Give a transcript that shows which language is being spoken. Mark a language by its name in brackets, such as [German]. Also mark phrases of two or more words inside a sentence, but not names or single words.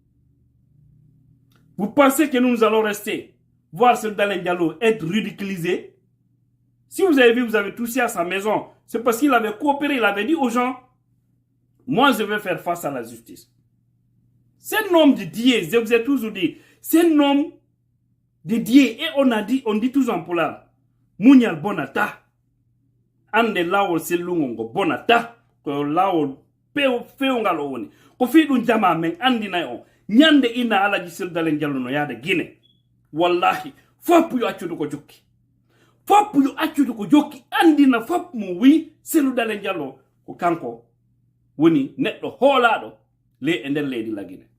[French] Vous pensez que nous allons rester voir Cellou Dalein Diallo être ridiculisé? Si vous avez vu, vous avez touché à sa maison, c'est parce qu'il avait coopéré, il avait dit aux gens, moi je vais faire face à la justice. C'est un homme de Dieu, je vous ai toujours dit, c'est un homme de Dieu, et on dit toujours en polar, [Fula] Mounyal Bonata, ande lao selungo bonata, ko lao peungalo woni, ko fi dun jama men andina on, nyande ina alaji Cellou Dalein Diallo no yaade Guinée. Wallahi, fop yo accudu ko jokki. Fop yo accudu ko jokki andina fop mo wi Cellou Dalein Diallo ko kanko woni neddo hoolaado le e nder leydi la Guinée.